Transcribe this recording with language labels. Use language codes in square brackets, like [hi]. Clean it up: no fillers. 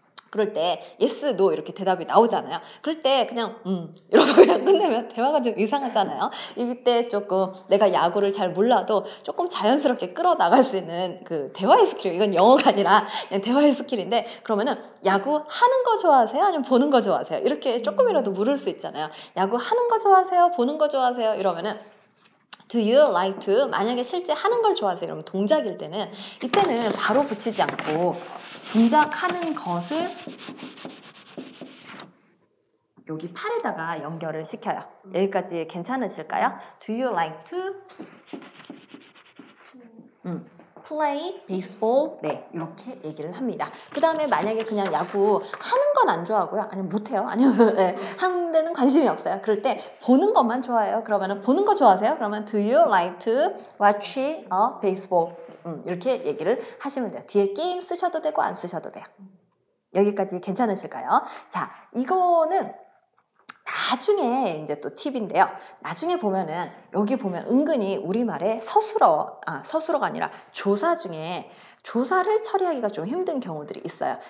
[ko] 그럴 때 yes, no 이렇게 대답이 나오잖아요. 그럴 때 그냥 이러고 그냥 끝내면 대화가 좀 이상하잖아요. 이때 조금 내가 야구를 잘 몰라도 조금 자연스럽게 끌어나갈 수 있는 그 대화의 스킬, 이건 영어가 아니라 그냥 대화의 스킬인데, 그러면은 야구 하는 거 좋아하세요? 아니면 보는 거 좋아하세요? 이렇게 조금이라도 물을 수 있잖아요. 야구 하는 거 좋아하세요? 보는 거 좋아하세요? 이러면은 [en] Do you like to? [ko] 만약에 실제 하는 걸 좋아하세요? 이러면 동작일 때는, 이때는 바로 붙이지 않고 동작하는 것을 여기 팔에다가 연결을 시켜요. 여기까지 괜찮으실까요? [en] Do you like to play baseball? [ko] 네, 이렇게 얘기를 합니다. 그 다음에 만약에 그냥 야구 하는 건 안 좋아하고요. 아니면 못해요. 아니면 네, 하는 데는 관심이 없어요. 그럴 때 보는 것만 좋아해요. 그러면 보는 거 좋아하세요? 그러면 [en] Do you like to watch baseball? [ko] 이렇게 얘기를 하시면 돼요. 뒤에 게임 쓰셔도 되고 안 쓰셔도 돼요. 여기까지 괜찮으실까요? 자, 이거는 나중에 이제 또 팁인데요. 나중에 보면은 여기 보면 은근히 우리말에 서술어가 아니라 조사 중에 조사를 처리하기가 좀 힘든 경우들이 있어요.